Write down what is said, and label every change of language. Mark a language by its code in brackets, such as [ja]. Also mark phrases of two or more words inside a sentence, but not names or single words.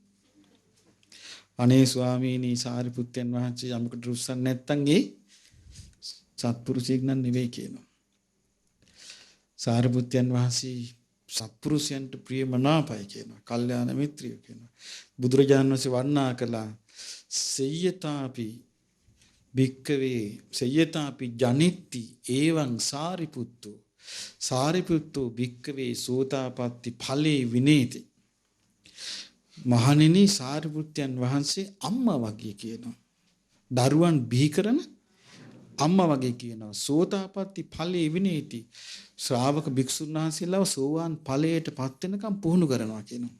[si] අනේ ස්වාමීනි සාරිපුත්තයන් වහන්සේ යමකට රුස්සන් නැත්තම් ඒ සත්පුරුෂයෙක් නම් නෙවෙයි කියනවා. සාරිපුත්තයන් වහන්සේ සත්පුරුෂයන්ට ප්‍රියමනාපයි කියනවා. කල්යාණ මිත්‍රයෝ කියනවා. බුදුරජාණන් වහන්සේ වර්ණනා කළා [pi] සේයතාපි භික්කවේ සේයතාපි ජනිත්ති එවං සාරිපුත්තෝ භික්කවේ සෝතාපට්ටි ඵලේ විනේති. [si] මහණෙනි සාරිපුත්තයන් වහන්සේ අම්මා වගේ කියනවා. දරුවන් බිහි කරන අම්මා වගේ කියනවා. [pi] සෝතාපට්ටි ඵලයේ විනේති. [si] ශ්‍රාවක භික්ෂුන් වහන්සේලාව සෝවාන් ඵලයට පත් වෙනකම් පුහුණු කරනවා කියනවා.